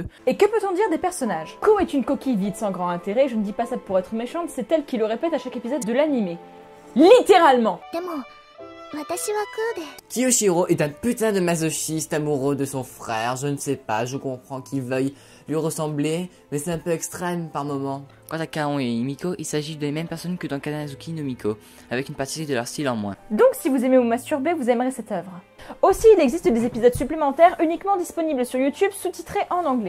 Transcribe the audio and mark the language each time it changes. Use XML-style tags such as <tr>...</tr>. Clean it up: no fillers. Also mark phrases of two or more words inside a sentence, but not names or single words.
<fr>Et que peut-on dire des personnages? Ko est une coquille vide sans grand intérêt, je ne dis pas ça pour être méchante, c'est elle qui le répète à chaque épisode de l'anime. Littéralement.</fr> <ja>でも私はクーで</ja> <fr>Kiyoshiro est un putain de masochiste amoureux de son frère, je ne sais pas, je comprends qu'il veuille lui ressembler, mais c'est un peu extrême par moment. Quant à Kaon et Himiko, il s'agit des mêmes personnes que dans Kanazuki no Miko, avec une partie de leur style en moins. Donc si vous aimez vous masturber, vous aimerez cette œuvre. Aussi, il existe des épisodes supplémentaires uniquement disponibles sur YouTube sous-titrés en anglais.</fr>